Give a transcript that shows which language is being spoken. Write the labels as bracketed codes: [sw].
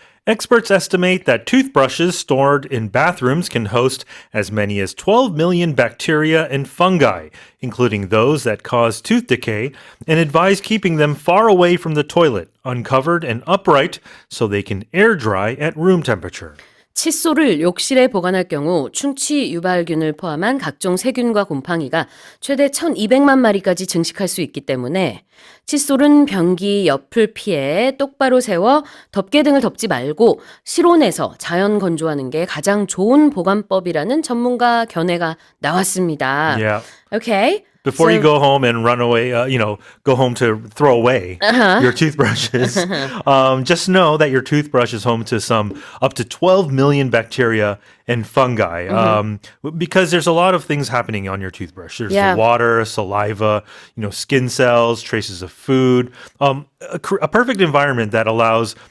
[en] Experts estimate that toothbrushes stored in bathrooms can host as many as 12 million bacteria and fungi, including those that cause tooth decay, and advise keeping them far away from the toilet, uncovered and upright, so they can air dry at room temperature. [ko] 칫솔을 욕실에 보관할 경우 충치 유발균을 포함한 각종 세균과 곰팡이가 최대 1,200만 마리까지 증식할 수 있기 때문에 칫솔은 변기 옆을 피해 똑바로 세워 덮개 등을 덮지 말고 실온에서 자연 건조하는 게 가장 좋은 보관법이라는 전문가 견해가 나왔습니다. [en] Yeah. Okay. Before you go home and run away, go home to throw away your toothbrushes, just know that your toothbrush is home to some up to 12 million bacteria and fungi because there's a lot of things happening on your toothbrush. There's the water, saliva, skin cells, traces of food, a perfect environment that allows